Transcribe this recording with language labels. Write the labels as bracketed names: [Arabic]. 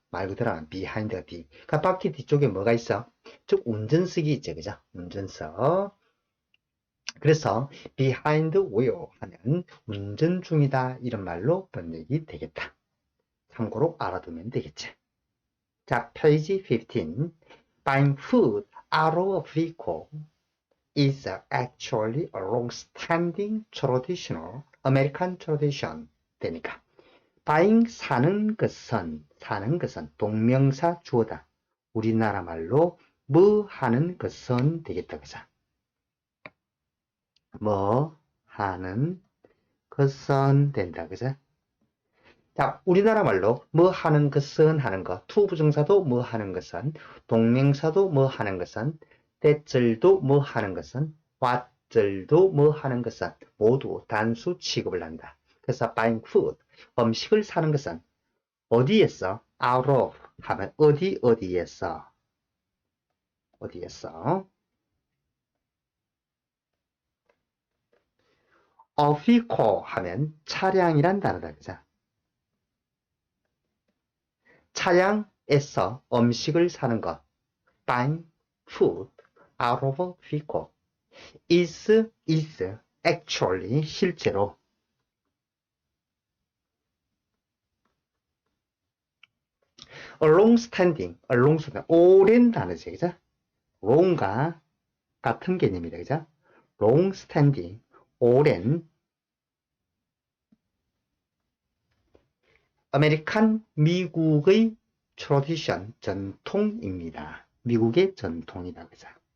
[Korean] 말 그대로 behind가 뒤. 그러니까 바퀴 뒤쪽에 뭐가 있어? 즉 운전석이 있죠. 그죠? 운전석. 그래서 behind wheel 하면 운전 중이다 이런 말로 번역이 되겠다. 참고로 알아두면 되겠지. 자, 페이지 15. [English] Buying food out of a vehicle is actually a long-standing traditional American tradition. [Korean] 되니까 buying 사는 것은 동명사 주어다. 우리나라 말로 뭐 하는 것은 되겠다. 그죠? 뭐 하는 것은 된다. 그죠? 자, 우리나라 말로 뭐 하는 것은 하는 것, 투부정사도 뭐 하는 것은, 동명사도 뭐 하는 것은, 대절도 뭐 하는 것은, 왓절도 뭐 하는 것은 모두 단수 취급을 한다. 그래서 buying food, 음식을 사는 것은 어디에서? out of 하면 어디에서 a vehicle 하면 차량이란 단어다. 그죠? 차량에서 음식을 사는 것. [English] buying food out of a vehicle is actually [Korean] 실제로 [English] a long standing [Korean] 오랜 단어죠. 그죠? long과 같은 개념이다. 그죠? long standing 오랜 아메리칸 미국의 tradition 전통입니다. 미국의 전통이다. 그죠?